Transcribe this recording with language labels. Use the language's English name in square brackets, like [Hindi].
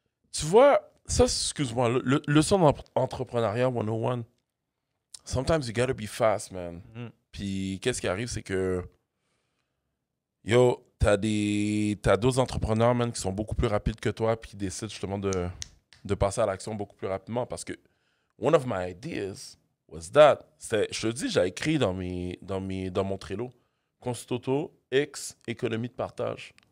[French] Tu vois, ça, excuse-moi, leçon d'entrepreneuriat 101. [English] Sometimes you gotta be fast, man. [French] Puis qu'est-ce qui arrive, c'est que, yo, t'as d'autres entrepreneurs, man, qui sont beaucoup plus rapides que toi, puis qui décident justement de passer à l'action beaucoup plus rapidement. Parce que [English] one of my ideas was that, [French] je te dis, j'ai écrit dans mon Trello, Constituto X économie de partage.